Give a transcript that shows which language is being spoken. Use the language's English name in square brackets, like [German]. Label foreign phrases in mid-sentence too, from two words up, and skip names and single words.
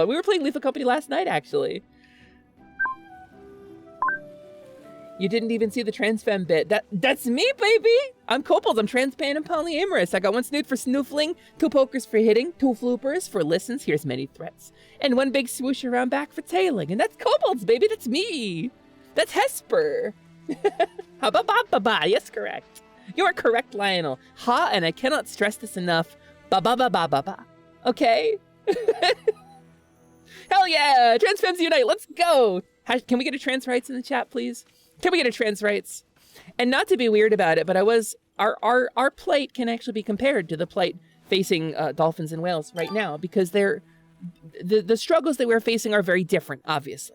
[English] We were playing Lethal Company last night, actually. You didn't even see the trans femme bit. That's me, baby! I'm kobold, I'm transpan and polyamorous. I got one snoot for snoofling, 2 pokers for hitting, 2 floopers for listens, here's many threats, and 1 big swoosh around back for tailing. And that's kobolds, baby, that's me! That's Hesper! Ha-ba-ba-ba-ba, yes, correct. You are correct, Lionel. Ha, and I cannot stress this enough. Ba-ba-ba-ba-ba-ba. Okay? Hell yeah! Trans femmes unite, let's go! Can we get a trans rights in the chat, please? Can we get a trans rights? And not to be weird about it, but our plight can actually be compared to the plight facing dolphins and whales right now, because the struggles that we're facing are very different, obviously.